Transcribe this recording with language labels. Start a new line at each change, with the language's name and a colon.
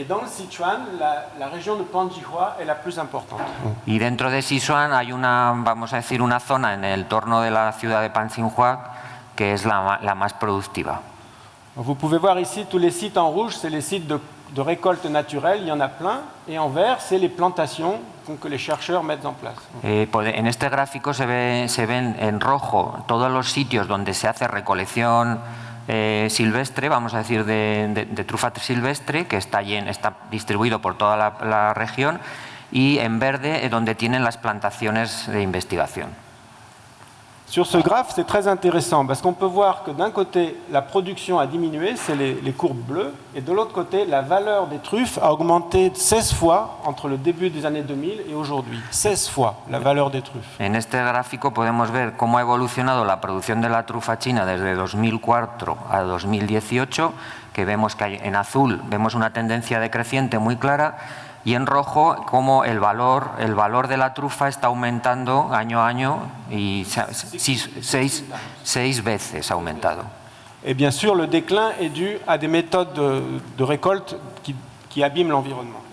French: Et dans le Sichuan, la région de Panjihua est la plus importante.
Spanish: Y dentro de Sichuan hay una, vamos a decir, una zona en el entorno de la ciudad de Panxinhua que es la más productiva.
French: Vous pouvez voir ici tous les sites en rouge, c'est les sites de récolte naturelle, il y en a plein. Et en vert, c'est les plantations que les chercheurs mettent en place.
Spanish: En este gráfico se ven en rojo todos los sitios donde se hace recolección silvestre, vamos a decir, de trufa silvestre, que está distribuido por toda la región, y en verde donde tienen las plantaciones de investigación.
French: Sur ce graphe, c'est très intéressant parce qu'on peut voir que d'un côté, la production a diminué, c'est les courbes bleues, et de l'autre côté, la valeur des truffes a augmenté 16 fois entre le début des années 2000 et aujourd'hui. 16 fois la valeur des truffes.
Spanish: En este gráfico podemos ver cómo ha evolucionado la producción de la trufa china desde 2004 a 2018, que vemos que en azul vemos una tendencia decreciente muy clara, y en rojo cómo el valor de la trufa está aumentando año a año y 6 veces ha aumentado.
French: Et bien sûr, le déclin est dû à des méthodes de récolte qui abîment l'environnement.